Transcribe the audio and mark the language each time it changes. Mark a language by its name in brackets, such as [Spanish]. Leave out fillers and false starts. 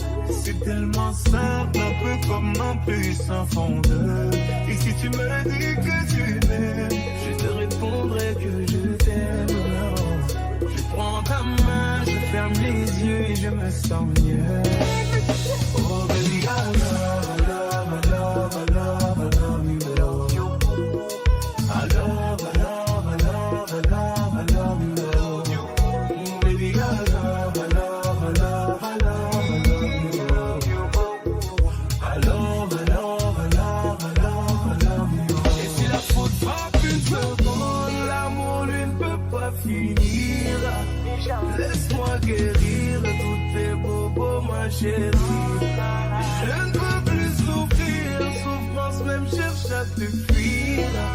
[French] C'est tellement simple, un peu comme un puissant fondeur. Et si tu me dis que tu m'aimes, je te répondrai que je t'aime. Je prends ta main, je ferme les yeux et je me sens mieux. [English] Oh baby, I love, I love, I love, I love, I love you. I love, I love, I love, I love, I love you. Baby, I love, I love, I love, I love, I love you. I love, I love, I love, I love, I love you. [French] Et si la faute frappe une seconde, l'amour lui ne peut pas finir. Laisse-moi guérir tous tes bobos, ma chérie. Je ne peux plus souffrir, souffrance même cherche à te fuir.